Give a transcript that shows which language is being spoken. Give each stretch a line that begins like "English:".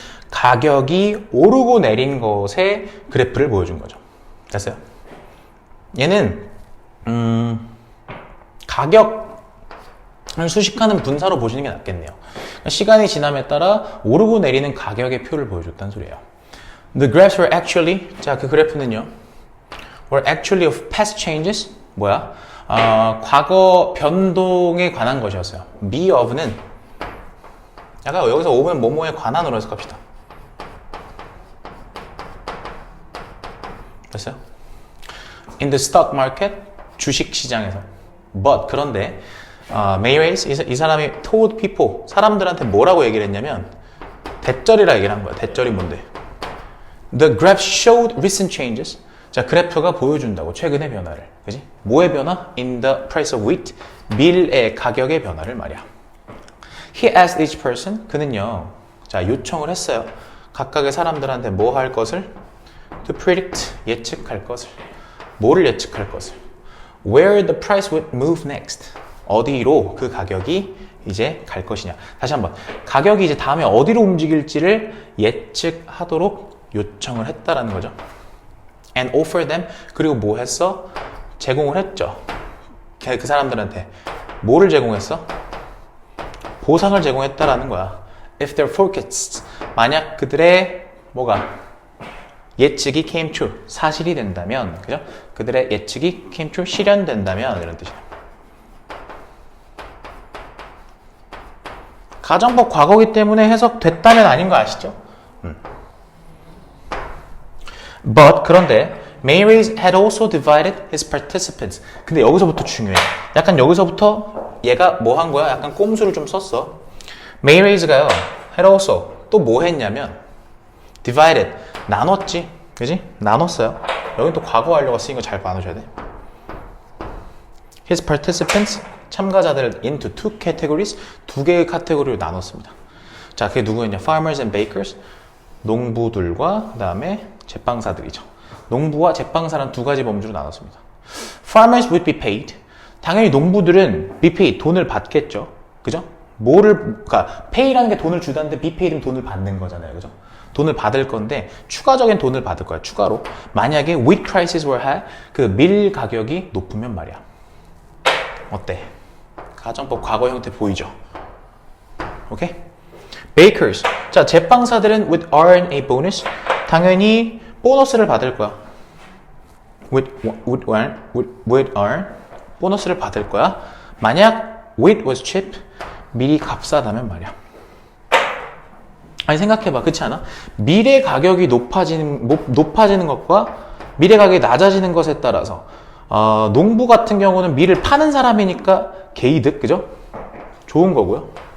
Korean: 가격이 오르고 내린 것의 그래프를 보여준 거죠. 됐어요? 얘는 가격을 수식하는 분사로 보시는 게 낫겠네요. 시간이 지남에 따라 오르고 내리는 가격의 표를 보여줬다는 소리예요.
English: The graphs were actually, 자,
Korean: 그 그래프는요,
English: were actually of past changes, 뭐야?
Korean: 과거 변동에 관한 것이었어요. be of는 약간 여기서 of는 뭐뭐에 관한으로 해석합시다. 됐어요?
English: In the stock market,
Korean: 주식 시장에서. But 그런데 Mayrace, 이 사람이
English: told people,
Korean: 사람들한테 뭐라고 얘기를 했냐면 대절이라 얘기를 한 거야. 대절이 뭔데?
English: The graph showed recent changes.
Korean: 자, 그래프가 보여준다고 최근의 변화를. 그지? 뭐의 변화?
English: In the price of wheat.
Korean: 밀의 가격의 변화를 말이야.
English: He asked each person.
Korean: 그는요, 자, 요청을 했어요. 각각의 사람들한테 뭐 할 것을?
English: To predict.
Korean: 예측할 것을. 뭐를 예측할 것을?
English: Where the price would move next.
Korean: 어디로 그 가격이 이제 갈 것이냐. 다시 한번. 가격이 이제 다음에 어디로 움직일지를 예측하도록 요청을 했다라는 거죠.
English: And offer them.
Korean: 그리고 뭐 했어? 제공을 했죠. 그 사람들한테. 뭐를 제공했어? 보상을 제공했다라는 거야.
English: If their forecasts.
Korean: 만약 그들의 뭐가? 예측이
English: came true.
Korean: 사실이 된다면. 그죠? 그들의 예측이
English: came true.
Korean: 실현된다면. 이런 뜻이에요. 가정법 과거기 때문에 해석됐다면 아닌 거 아시죠?
English: But
Korean: 그런데
English: Mayrace had also divided his participants.
Korean: 근데 여기서부터 중요해. 약간 여기서부터 얘가 뭐 한 거야? 약간 꼼수를 좀 썼어. Mayrace가요.
English: had also
Korean: 또 뭐 했냐면 divided 나눴지. 그지? 나눴어요. 여긴 또 과거 완료가 쓰인 거 잘 봐놓으셔야 돼.
English: His participants
Korean: 참가자들을
English: into two categories
Korean: 두 개의 카테고리로 나눴습니다. 자, 그게 누구였냐?
English: Farmers and bakers
Korean: 농부들과 그 다음에 제빵사들이죠. 농부와 제빵사는 두 가지 범주로 나눴습니다.
English: Farmers would be paid.
Korean: 당연히 농부들은
English: be paid
Korean: 돈을 받겠죠. 그죠? 그러니까 pay라는 게 돈을 주다는데 be paid는 돈을 받는 거잖아요. 그죠? 돈을 받을 건데 추가적인 돈을 받을 거야. 추가로. 만약에
English: wheat prices were high
Korean: 그 밀 가격이 높으면 말이야. 어때? 가정법 과거 형태 보이죠? 오케이? Bakers. 자, 제빵사들은
English: would earn a bonus.
Korean: 당연히 보너스를 받을 거야.
English: would earn
Korean: 보너스를 받을 거야. 만약
English: wheat was cheap
Korean: 밀이 값싸다면 말이야. 아니 생각해봐. 그렇지 않아? 밀의 가격이 높아지는 것과 밀의 가격이 낮아지는 것에 따라서 농부 같은 경우는 밀을 파는 사람이니까 개이득, 그죠? 좋은 거고요.